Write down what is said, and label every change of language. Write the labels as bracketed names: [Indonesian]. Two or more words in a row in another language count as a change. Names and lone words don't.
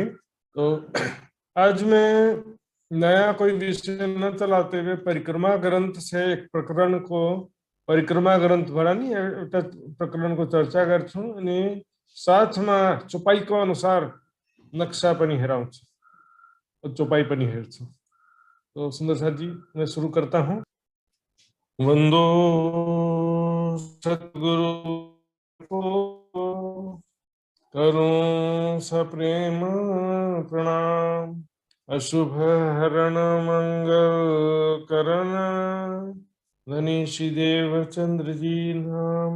[Hindi] तो आज मैं नया कोई विषय न चलाते हुए परिक्रमा ग्रंथ से एक प्रकरण को, परिक्रमा ग्रंथ भरा नहीं है, प्रकरण को [Nepali] चर्चा गर्छुं [Gujarati] અને સાથમાં ચોપાઈ [Nepali] को अनुसार नक्शा पनि हेराउँछु [Hindi] और [Nepali] चौपाई पनि हेर्छु। [Hindi] तो सुंदर साथ जी मैं शुरू करता हूँ। वंदो सद्गुरु को करूं सप्रेम प्रणाम, अशुभ हरण मंगल करण धनीषि देव चंद्र जी नाम।